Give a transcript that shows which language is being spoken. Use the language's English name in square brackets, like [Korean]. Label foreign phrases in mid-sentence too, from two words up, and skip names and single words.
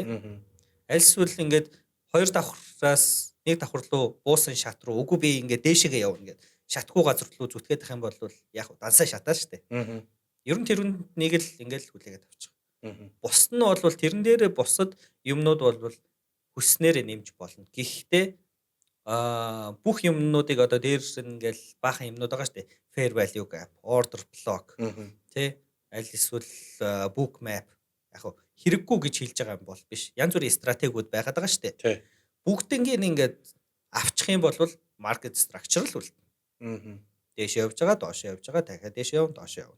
[Mongolian] Альсвал ингээд хоёр давхраас нэг давхар руу буусан шат руу үгүй би ингээд дээшээгээ явна гэд шатгүй газар руу зүтгээд ах юм бол яг дансаа шатаа штэ. Ер нь тэрнийг л ингээд хүлээгээд авчих. Бус нь бол тэрэн дээр бусад юмнууд бол хүснээрээ нэмж болно. Гэхдээ бүх юмнуудыг одоо дээрс ингээл баахан юмнууд байгаа шүү дээ. [English] Fair value gap, order block, [Mongolian] тэ аль эсвэл [English] book map [Mongolian] яг хэрэггүй гэж хэлж байгаа юм бол биш. Янз бүрийн стратегиуд байгаад байгаа шүү дээ. Бүгднийг ингээд авчих юм бол [English] market structure [Mongolian] л үл. Дээш явж байгаа, доош явж байгаа, дахиад дээш явна, доош явна.